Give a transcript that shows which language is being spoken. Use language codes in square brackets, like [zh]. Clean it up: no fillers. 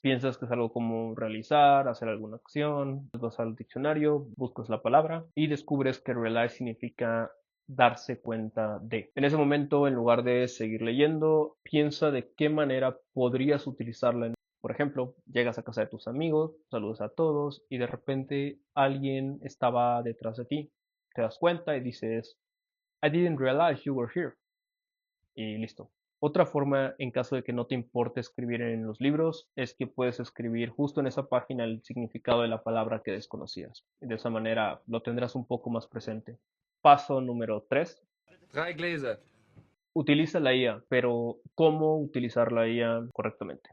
[es] Piensas que es algo como realizar, hacer alguna acción, vas al diccionario, buscas la palabra y descubres que realize significa darse cuenta de. En ese momento, en lugar de seguir leyendo, piensa de qué manera podrías utilizarla. Por ejemplo, llegas a casa de tus amigos, saludas a todos y de repente alguien estaba detrás de ti. Te das cuenta y dices, [en] I didn't realize you were here. [es] Y listo. Otra forma, en caso de que no te importe escribir en los libros, es que puedes escribir justo en esa página el significado de la palabra que desconocías. De esa manera lo tendrás un poco más presente. Paso número 3. Drei Gläser. Utiliza la IA, pero ¿cómo utilizar la IA correctamente?